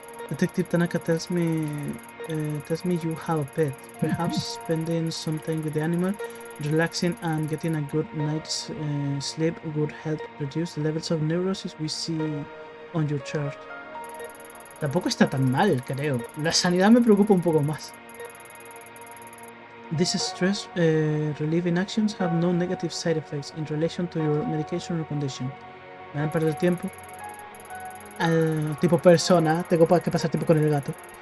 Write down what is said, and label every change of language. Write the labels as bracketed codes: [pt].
[en] Detective Tanaka tells me you have a pet. Perhaps spending some time with the animal, relaxing and getting a good night's sleep would help reduce the levels of neurosis we see on your chart. [es] Tampoco está tan mal, creo. La sanidad me preocupa un poco más. [en] These stress relieving actions have no negative side effects in relation to your medication or condition. [es] Me van a perder tiempo. Tipo persona, tengo que pasar tiempo con el gato.